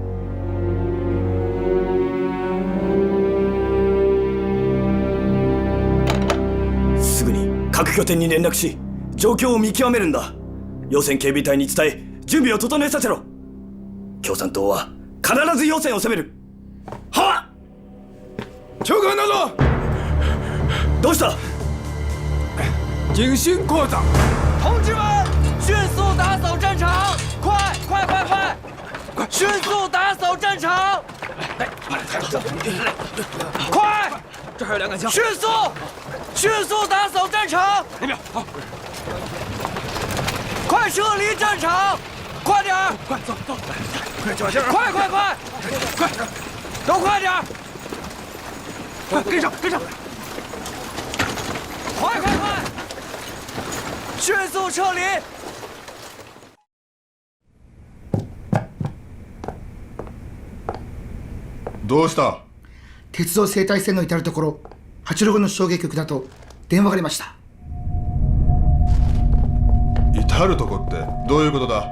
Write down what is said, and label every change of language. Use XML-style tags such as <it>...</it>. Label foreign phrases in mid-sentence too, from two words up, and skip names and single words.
<ja>すぐに各拠点に連絡し、状況を見極めるんだ。要線警備隊に伝え、準備を整えさせろ。共産党は必ず要線を攻める。はっ！長官など！どうした？</ja> <zh>警信扩张！同志们，迅速打扫战场！快快快快！迅速打扫战场！快！这还有2杆枪。迅速打扫战场！那边好，快撤离战场！快点儿！快走，快小心啊！快！都快点儿！快跟上！快！迅速撤离！</zh> <ja>どうした？鉄道生態線の至るところ、86の衝撃局だと電話がありました。至るとこってどういうことだ？</ja>